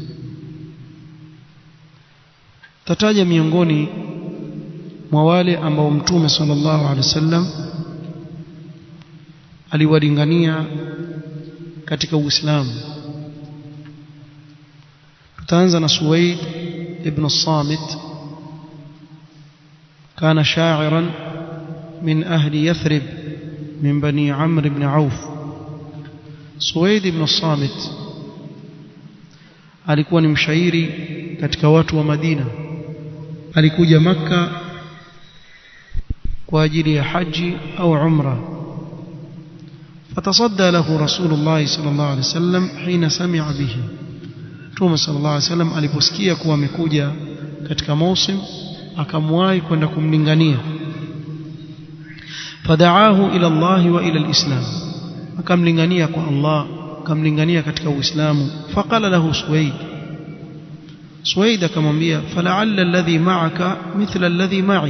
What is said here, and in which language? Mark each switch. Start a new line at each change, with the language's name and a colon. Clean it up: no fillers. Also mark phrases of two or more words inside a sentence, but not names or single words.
Swahili: Tataja miongoni mwa wale ambao Mtume
Arabic: صلى الله عليه وسلم
Swahili: aliwalingania katika Uislamu. Tutaanza na Suwaid ibn Samit.
Arabic: كان شاعرا من أهل يثرب من بني عمرو بن عوف.
Swahili: سويد بن الصامت alikuwa ni mshairi katika watu wa Madina. Alikuja Makka kwa ajili ya haji au umra.
Arabic: فتصدى له رسول الله صلى الله عليه وسلم حين سمع به.
Swahili: Mtume
Arabic: صلى الله عليه وسلم
Swahili: aliposikia kuwa amekuja katika mausim, akamwahi kwenda kumlingania.
Arabic: فدعاه إلى الله وإلى الإسلام,
Swahili: akamlingania kwa Allah, akamlingania katika Uislamu.
Arabic: فقال له سويد akamwambia, فلعل الذي معك مثل الذي معي.